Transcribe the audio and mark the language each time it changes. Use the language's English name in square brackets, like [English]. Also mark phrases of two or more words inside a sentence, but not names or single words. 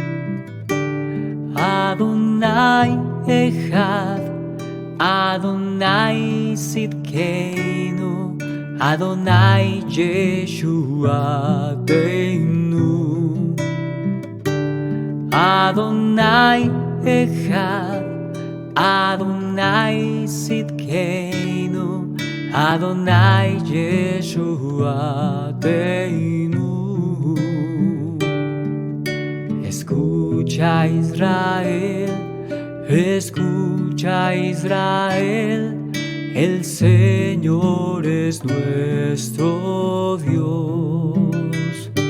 [Hebrew] אדוני אחד, אדוני צדקנו, אדוני ישועתנו. אדוני אחד, אדוני צדקנו, אדוני ישועתנו. [Spanish] Escucha Israel, escucha Israel, el Señor es nuestro Dios.